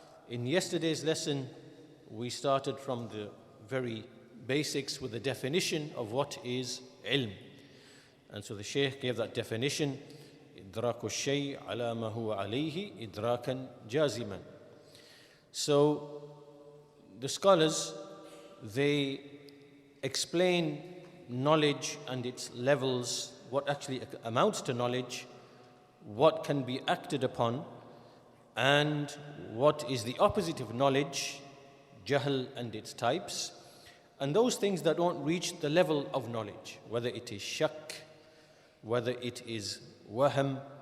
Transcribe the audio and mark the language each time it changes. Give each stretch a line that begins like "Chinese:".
English: In yesterday's lesson we started from the very basics with the definition of what is ilm. And so the Shaykh gave that definition:
Arabic: إدراك الشيء على ما هو عليه إدراكا جازما.
English: So the scholars, they explain knowledge and its levels, what actually amounts to knowledge, what can be acted upon, and what is the opposite of knowledge, jahl and its types, and those things that don't reach the level of knowledge, whether it is shak, whether it is wahm.